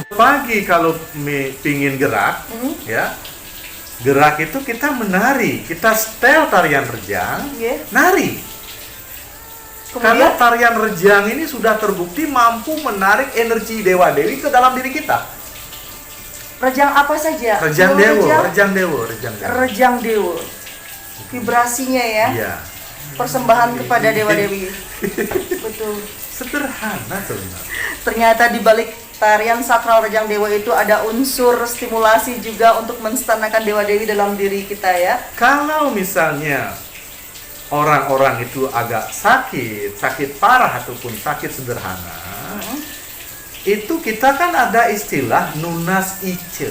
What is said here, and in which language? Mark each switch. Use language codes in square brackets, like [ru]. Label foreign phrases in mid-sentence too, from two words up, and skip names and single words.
[id] Pagi kalau pingin gerak, ya, gerak itu kita menari, kita setel tarian rejang, nari. Karena Kemudian tarian rejang ini sudah terbukti mampu menarik energi dewa dewi ke dalam diri kita. rejang apa saja? Rejang Kalau dewo, rejang, rejang dewo. Vibrasinya ya. Iya. Persembahan kepada dewa dewi. Betul. Sederhana sebenarnya. Ternyata di balik tarian sakral rejang dewa itu ada unsur stimulasi juga untuk menstanakan dewa dewi dalam diri kita ya. Kalau misalnya orang-orang itu agak sakit parah ataupun sakit sederhana, itu kita kan ada istilah [ban] nunas ice.